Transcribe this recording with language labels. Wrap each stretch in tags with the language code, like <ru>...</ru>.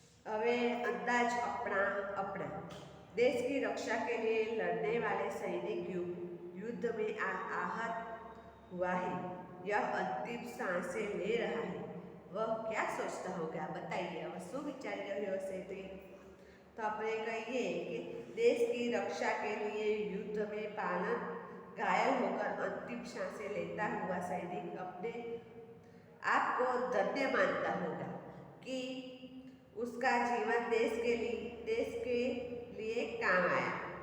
<gu>હવે</gu> <hi>अंदाज अपना देश की रक्षा के लिए लड़ने वाले सैनिक युद्ध में आहत हुआ है, यह अंतिम सांसें ले रहा है, वह क्या सोचता होगा? बताइए, वह</hi> <gu>શું વિચારી રહ્યો હશે તે?</gu> <hi>तो આપણે कहिए कि देश की रक्षा के लिए युद्ध में घायल होकर अंतिम सांसें लेता हुआ सैनिक अपने आप को धन्य मानता होगा कि उसका जीवन देश के लिए काम आया।</hi>